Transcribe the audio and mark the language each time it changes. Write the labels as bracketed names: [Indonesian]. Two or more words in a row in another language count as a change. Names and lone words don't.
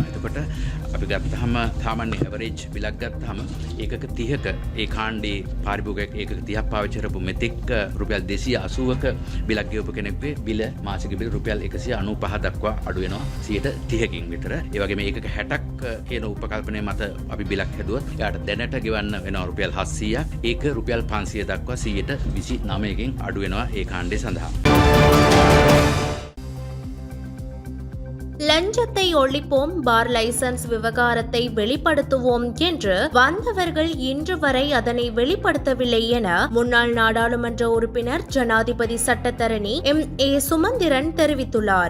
[Sinhala] එතකොට අපි ගත්තහම සාමාන්‍ය ඇවරේජ් බිලක් ගත්තහම ඒකක 30ක ඒ කාණ්ඩේ පාරිභෝගිකයෙක් ඒකක 30ක් පාවිච්චි කරපු මෙතෙක් රුපියල් 280ක බිලක් ගෙවපු කෙනෙක්ගේ බිල මාසික බිල රුපියල් 195 දක්වා අඩු වෙනවා 30%කින් විතර. ඒ වගේම ඒකක 60ක් කියන උපකල්පනය මත අපි බිලක් හැදුවොත් එයාට දැනට ගෙවන්න වෙනවා රුපියල් 700ක්. ඒක රුපියල් 500 දක්වා 29කින් අඩු වෙනවා ඒ කාණ්ඩේ සඳහා. [Tamil] லஞ்சத்தை ஒழிப்போம், பார் லைசன்ஸ் விவகாரத்தை வெளிப்படுத்துவோம் என்று வந்தவர்கள் இன்று வரை அதனை வெளிப்படுத்தவில்லை என முன்னாள் நாடாளுமன்ற உறுப்பினர் ஜனாதிபதி சட்டத்தரணி MA சுமந்திரன் தெரிவித்துள்ளார்.